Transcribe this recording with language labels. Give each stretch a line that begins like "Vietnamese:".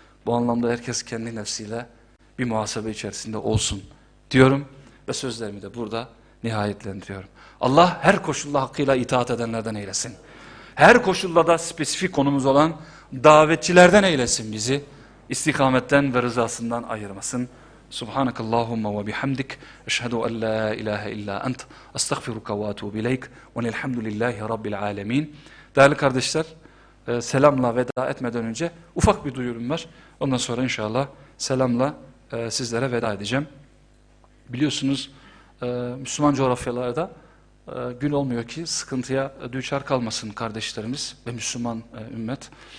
Turkish: Bu anlamda herkes kendi nefsiyle bir muhasebe içerisinde olsun diyorum ve sözlerimi de burada nihayetlendiriyorum. Allah her koşulda hakkıyla itaat edenlerden eylesin. Her koşulda da spesifik konumuz olan davetçilerden eylesin bizi. İstikametten ve rızasından ayırmasın.
Arabic: سبحانك اللهم وبحمدك أشهد أن لا إله إلا أنت أستغفرك وأتوب إليك والحمد لله رب العالمين.
Turkish: Değerli kardeşler, selamla veda etmeden önce ufak bir duyurum var. Ondan sonra inşallah selamla sizlere veda edeceğim. Biliyorsunuz Müslüman coğrafyalarda gün olmuyor ki sıkıntıya düçar kalmasın kardeşlerimiz ve Müslüman ümmet.